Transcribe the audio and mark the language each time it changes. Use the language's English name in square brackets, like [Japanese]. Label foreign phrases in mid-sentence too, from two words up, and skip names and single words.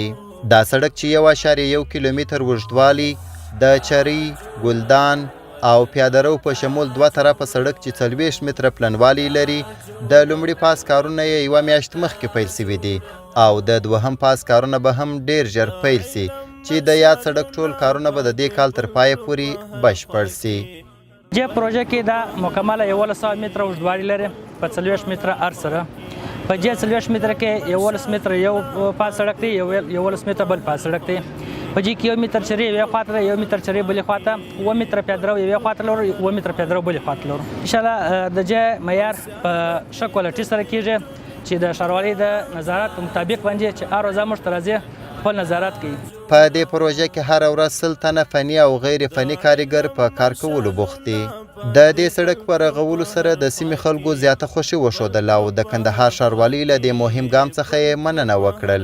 [Pashto] دا سړک چې 1.1 کیلومتر اوږدوالی د چرۍ، ګلدان او پیاده رو په شمول دوه طرفه سړک چې 40 متره پلنوالی لري د لومړي پاس کارونه یې 1 میاشت مخکې پیل شوي دي او د دوهم پاس کارونه به هم ډیر ژر پیل شي چې د یاد سړک ټول کارونه به د دې کال تر پایه پورې بشپړ شي. دې پروژه کې دا مکمله 1100 متره اوږدوالی لري په 40 متره عرض سره. په دې 40 متره کې 11 متره یو پاس سړک دی، 11 متره بل پاس سړک دی. په دې کې 1 متر چرې یوې خواته ده، 1 متر چرې بلې خواته، 1 متر پیاده رو یوې خواته لرو، 1 متر پیاده رو بلې خواته لرو. انشاءالله د دې معیار په ښه کوالټي سره کېږي چې د ښاروالۍ د نظارت په مطابق باندې چې هر ورځ موږ ته راځي خپل نظارت کوي. په دې پروژه کې هر ورځ 100 تنه فني او غیر فني کارګر په کار کولو بوخت دي. د دې سړک په رغولو سره د سیمې خلکو زیاته خوښي وښودله او د کندهار ښاروالۍ له دې مهم ګام څخه یې مننه وکړل.